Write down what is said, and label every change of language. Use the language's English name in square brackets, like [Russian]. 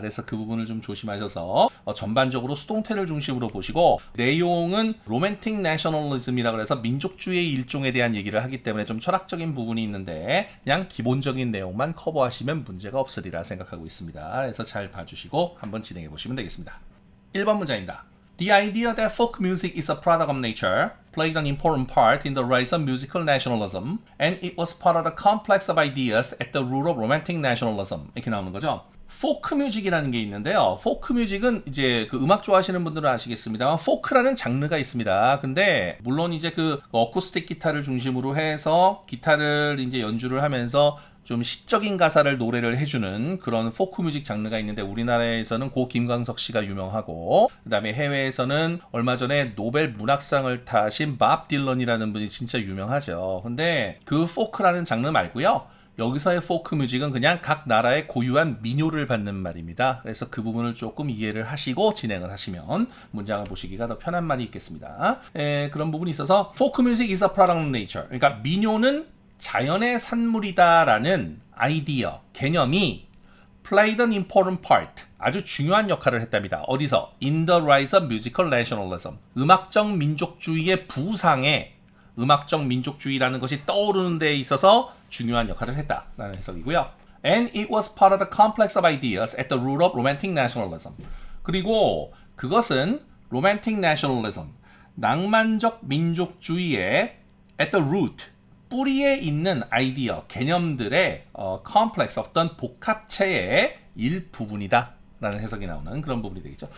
[Korean] 그래서 그 부분을 좀 조심하셔서 전반적으로 수동태를 중심으로 보시고 내용은 로맨틱 내셔널리즘이라 그래서 민족주의 일종에 대한 얘기를 하기 때문에 좀 철학적인 부분이 있는데 그냥 기본적인 내용만 커버하시면 문제가 없으리라 생각하고 있습니다. 그래서 잘 봐주시고 한번 진행해 보시면 되겠습니다. 1번 문장입니다. [English] The idea that folk music is a product of nature played an important part in the rise of musical nationalism, and it was part of the complex of ideas at the root of romantic nationalism. [Korean] 이렇게 나오는 거죠. 포크 뮤직이라는 게 있는데요. 포크 뮤직은 이제 그 음악 좋아하시는 분들은 아시겠습니다만 포크라는 장르가 있습니다. 근데 물론 이제 그 어쿠스틱 기타를 중심으로 해서 기타를 이제 연주를 하면서 좀 시적인 가사를 노래를 해주는 그런 포크 뮤직 장르가 있는데 우리나라에서는 고 김광석 씨가 유명하고 그다음에 해외에서는 얼마 전에 노벨 문학상을 타신 밥 딜런이라는 분이 진짜 유명하죠. 근데 그 포크라는 장르 말고요. 여기서의 포크 뮤직은 그냥 각 나라의 고유한 민요를 받는 말입니다. 그래서 그 부분을 조금 이해를 하시고 진행을 하시면 문장을 보시기가 더 편한 말이 있겠습니다. 그런 부분이 있어서 포크 뮤직 [English] is a product of nature. [Korean] 그러니까 민요는 자연의 산물이다라는 아이디어, 개념이 [English] played an important part, [Korean] 아주 중요한 역할을 했답니다. 어디서? [English] In the rise of musical nationalism. [Korean] 음악적 민족주의의 부상에 음악적 민족주의라는 것이 떠오르는 데 있어서 중요한 역할을 했다라는 해석이고요. [English] And it was part of the complex of ideas at the root of romantic nationalism. [Korean] 그리고 그것은 romantic nationalism, 낭만적 민족주의의 [English] at the root, [Korean] 뿌리에 있는 아이디어, 개념들의 complex, 어떤 복합체의 일부분이다 라는 해석이 나오는 그런 부분이 되겠죠.